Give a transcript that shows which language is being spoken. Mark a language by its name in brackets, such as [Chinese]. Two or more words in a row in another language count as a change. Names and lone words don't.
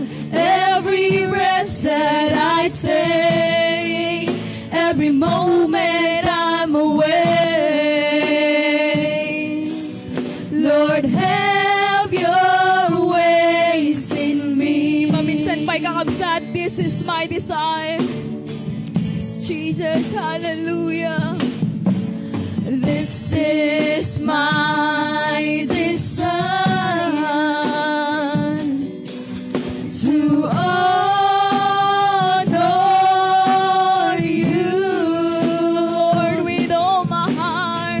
[English] Every breath that I take, every moment I'm away. Lord, have your ways in me. [Iloko] Maminsan pa'y kakabsat, [English] this is my desire. Jesus, hallelujah. This is my desire, to honor you, Lord, with all my heart.